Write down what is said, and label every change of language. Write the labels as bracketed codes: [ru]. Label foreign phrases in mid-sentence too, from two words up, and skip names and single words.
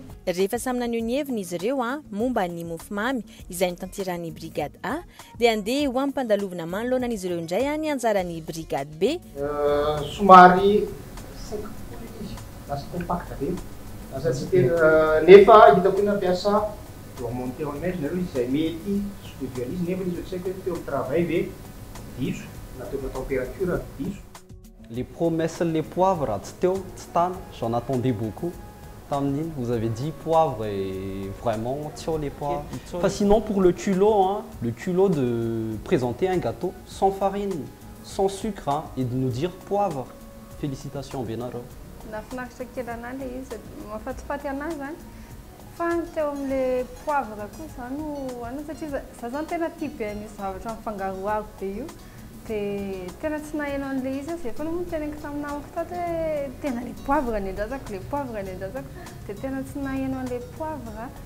[mg] Rehefa samy naneho ny heviny izy ireo momba ny mofomamy izay notanterahany brigade A dia andeha ho amin'ny mpandalovana manoloana an'izy ireo indray ny anjaran'ny brigade B. Somary saika izy lasa compacte be lasa tsy tena nefa hitako ina ampiasa eo [fr] monter en neige [mg] nareo izy izay mety sokoviana izy nefa izy saika teo amin'ny travail ve diso na teo amin'ny température diso. [fr] Les promesses, les poivres, j'en attendais beaucoup. Vous avez dit poivre et vraiment les poivres. Enfin, sinon pour le culot de présenter un gâteau sans farine, sans sucre et de nous dire poivre. Félicitations Benaro. [mg] Nafinaritra kely anahy ilay izy mahafatifaty anahy zany fa ny teo amin'ilay poivre koa zany no satria za zany tena tia be an'io zavatra mifangaroaro be io dia tena tsy naheno an'ilay izy zay fa no teneniko tamin'ny namako tato hoe tena [fr] le poivre [mg] ny andrazako [fr] le poivre [mg] ny andrazako dia tena tsy naheno an'ilay poivre.